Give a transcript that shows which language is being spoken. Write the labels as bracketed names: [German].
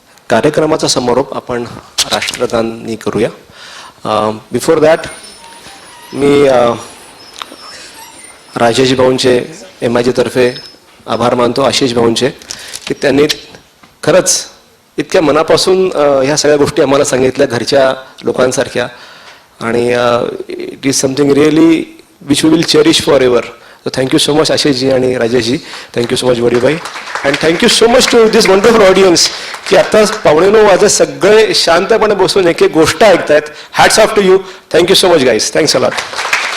[Marathi] कार्यक्रमाचा समारोप आपण राष्ट्रगानांनी करूया. [English] before that [Marathi] मी Rajesh भाऊंचे MIG तर्फे आभार मानतो, आशिष भाऊंचे, की त्यांनी खरंच इतक्या मनापासून ह्या सगळ्या गोष्टी आम्हाला सांगितल्या घरच्या लोकांसारख्या. [English] आणि it is something really which we will cherish for ever. So thank you so much Ashishji आणि Rajeshji. Thank you so much बडीबाई. And thank you so much to this wonderful audience [Marathi] की आता 9:15 वाजता सगळे शांतपणे बसून एक एक गोष्ट ऐकतायत. [English] Hats off to you. Thank you so much guys. Thanks a lot.